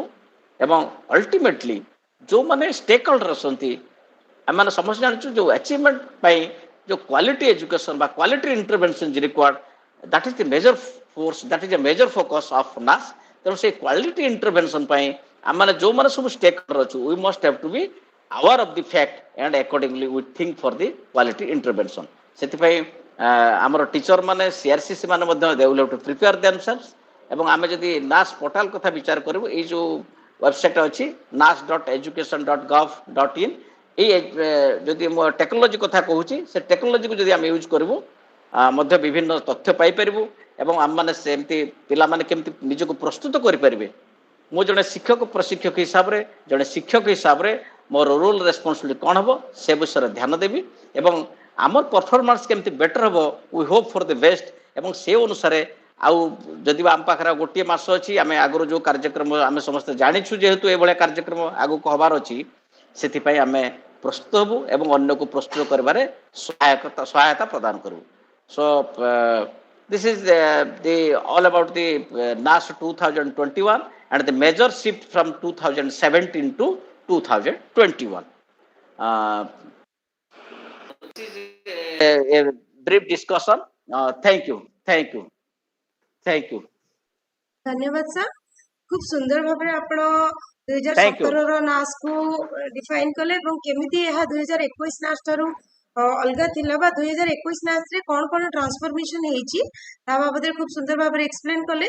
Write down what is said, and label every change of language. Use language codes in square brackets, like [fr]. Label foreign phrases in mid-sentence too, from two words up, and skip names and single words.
[en] ଏବଂ ଅଲ୍ଟିମେଟଲି ଯେଉଁମାନେ stake holder [or] ଅଛନ୍ତି, ଆମେମାନେ ସମସ୍ତେ ଜାଣିଛୁ ଯେଉଁ [en] ଆଚିଭମେଣ୍ଟ [or] ପାଇଁ ଯେଉଁ [en] quality education ବା quality intervention is required, that is the major force, that is a major focus of NAS. [or] ତେଣୁ ସେଇ [en] quality intervention [or] ପାଇଁ ଆମେମାନେ ଯେଉଁମାନେ ସବୁ [en] stake holder ଅଛୁ, we must have to be aware of the fact and accordingly we think for the quality intervention. [or] ସେଥିପାଇଁ ଆମର ଟିଚର ମାନେ, ସିଆରସିସି ମାନେ ମଧ୍ୟ [en] they will have to prepare themselves। [or] ଏବଂ ଆମେ ଯଦି ନାସ୍ ପୋର୍ଟାଲ କଥା ବିଚାର କରିବୁ, ଏଇ ଯେଉଁ ୱେବସାଇଟ୍ ଅଛି nas.education.gov.in, ଏଇ ଯଦି ମୁଁ ଟେକ୍ନୋଲୋଜି କଥା କହୁଛି, ସେ ଟେକ୍ନୋଲୋଜିକୁ ଯଦି ଆମେ ୟୁଜ୍ କରିବୁ ମଧ୍ୟ ବିଭିନ୍ନ ତଥ୍ୟ ପାଇପାରିବୁ। ଏବଂ ଆମମାନେ ସେମିତି ପିଲାମାନେ କେମିତି ନିଜକୁ ପ୍ରସ୍ତୁତ କରିପାରିବେ। ମୁଁ ଜଣେ ଶିକ୍ଷକ ପ୍ରଶିକ୍ଷକ ହିସାବରେ, ଜଣେ ଶିକ୍ଷକ ହିସାବରେ ମୋର [en] role responsibility [or] କ'ଣ ହେବ, ସେ ବିଷୟରେ ଧ୍ୟାନ ଦେବି। ଏବଂ ଆମର ପରଫର୍ମାନ୍ସ କେମିତି ବେଟର ହେବ, [en] we hope for the best. [or] ଏବଂ ସେ ଅନୁସାରେ ଆଉ ଯଦି ଆମ ପାଖରେ ଗୋଟିଏ ମାସ ଅଛି, ଆମେ ଆଗରୁ ଯେଉଁ କାର୍ଯ୍ୟକ୍ରମ ଆମେ ସମସ୍ତେ ଜାଣିଛୁ, ଯେହେତୁ ଏଭଳିଆ କାର୍ଯ୍ୟକ୍ରମ ଆଗକୁ ହେବାର ଅଛି, ସେଥିପାଇଁ ଆମେ ପ୍ରସ୍ତୁତ ହେବୁ ଏବଂ ଅନ୍ୟକୁ ପ୍ରସ୍ତୁତ କରିବାରେ ସହାୟତା ପ୍ରଦାନ କରିବୁ। [en] ସୋ this is the all about the NAS 2021 and the major shift from 2017 to 2021. This is a brief discussion. Thank you, thank you, thank you. [or] ଧନ୍ୟବାଦ ସାର୍। ଖୁବ ସୁନ୍ଦର ଭାବରେ ଆପଣ [en] Thank you. [or] 2017ର ନାସ୍କୁ ଡିଫାଇନ୍ କଲେ ଏବଂ କେମିତି ଏହା 2021 ନାସ୍ ଠାରୁ ଅଲଗା ଥିଲା ବା 2021 ନାସ୍ରେ କ'ଣ କ'ଣ ଟ୍ରାନ୍ସଫର୍ମେସନ ହେଇଛି, ତା ବାବଦରେ ଖୁବ ସୁନ୍ଦର ଭାବରେ ଏକ୍ସପ୍ଲେନ କଲେ।